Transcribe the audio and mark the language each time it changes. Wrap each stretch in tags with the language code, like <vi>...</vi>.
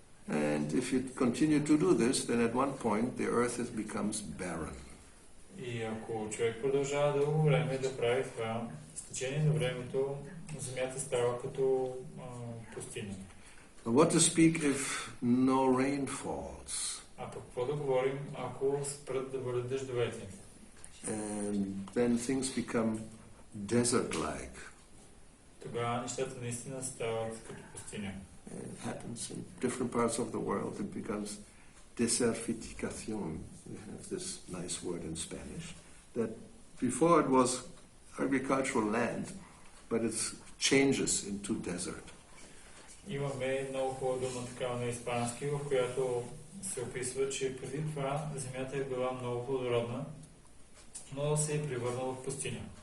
<en>And if you continue to do this, then at one point the earth becomes barren.</en> <bg>И ако човек продължава дълго време да прави това, с течение на времето земята става като пустиня.</bg> <en>What to speak if no rain falls?</en> <bg>А пък какво да говорим, ако спрат да бъдат дъждовете?</bg> <en>And then things become desert-like.</en> <bg>тогава нещата наистина стават като пустиня.</bg> <en>It happens in different parts of the world. It becomes desertificación. We have this nice word in Spanish. That before it was agricultural land, but it changes into desert.</en> <bg>Имаме много хубава дума такава на испански, в която се описва, че преди това земята е била много плодородна, но се е превърнала в пустиня.</bg>